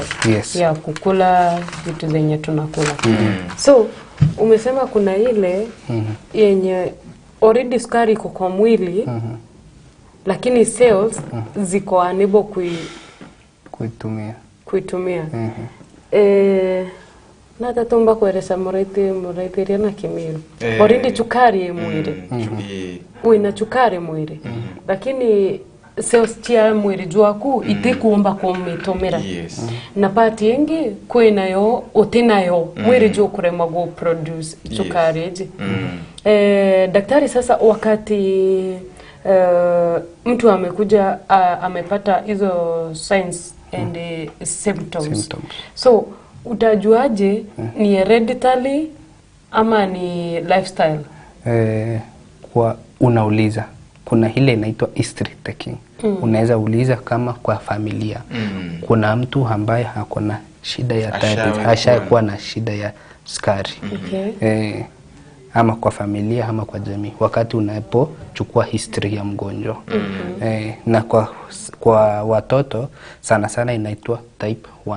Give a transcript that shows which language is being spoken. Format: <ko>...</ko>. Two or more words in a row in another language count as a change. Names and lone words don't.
<sw>Ya kukula vitu zenye tunakula. So umesema kuna ile yenye already sukari iko kwa mwili, lakini cells ziko unable kuitumia.</sw> <mer>Na tatomba kueleza muraithiria na Kimiru. Already chukari mwili. Uina chukari mwili. Lakini cells cia mwili jwaku itikuomba kumitumira. Na pati yengi kwinayo utinayo mwili jwa kurema</mer> <en>go produce</en> <mer>chukari.</mer> <sw>Daktari, sasa wakati mtu amekuja amepata hizo</sw> <en>signs and symptoms.</en> <sw>So utajuaje ni hereditary ama ni lifestyle? Kwa unauliza, kuna ile inaitwa</sw> <en>history taking.</en> <sw>Unaweza uliza kama kwa familia kuna mtu ambaye hakuna shida ya diabetes, ashakuwa na shida ya sukari. Ama kwa familia ama kwa jamii, wakati unapochukua history ya mgonjwa. Na kwa watoto sana inaitwa type 1.</sw>